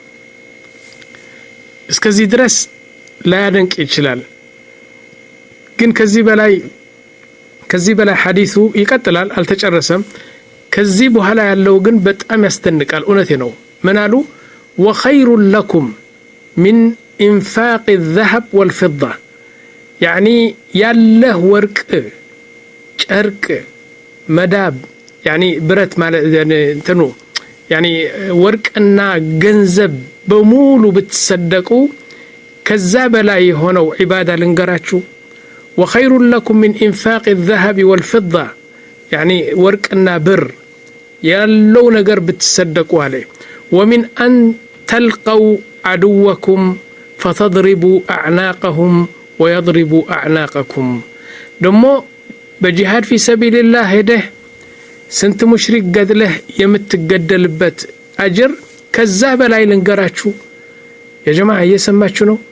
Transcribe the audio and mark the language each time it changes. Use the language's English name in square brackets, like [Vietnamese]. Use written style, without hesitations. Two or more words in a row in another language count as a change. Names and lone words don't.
[Amharic] እስከዚህ ድረስ ላያደንቅ ይችላል፣ ግን ከዚህ በላይ ሐዲሱ ይቀጥላል፣ አልተጨረሰም። ከዚህ በኋላ ያለው ግን በጣም ያስደንቃል። እውነቴ ነው። ምን አሉ? [Arabic] وخير لكم من إنفاق الذهب والفضة [Amharic] ያኒ ያለህ ወርቅ፣ ጨርቅ፣ መዳብ ያኒ ብረት ማለት እንትኑ ያኒ ወርቅና ገንዘብ በሙሉ ብትሰደቁ ከዛ በላይ የሆነው ዒባዳ ልንገራችሁ። ወኸይሩን [Arabic] لكم من إنفاق الذهب والفضة [Amharic] ያኒ ወርቅና ብር ያለው ነገር ብትሰደቁ አለ። [Arabic] ومن أن تلقوا عدوكم فتضربوا أعناقهم ويضربوا أعناقكم [Amharic] ደሞ በጂሃድ [Arabic] في سبيل الله [Amharic] ሄደህ ስንት ሙሽሪክ ገድለህ የምትገደልበት አጅር ከዛ በላይ ልንገራችሁ። የጀማዓ እየሰማችሁ ነው?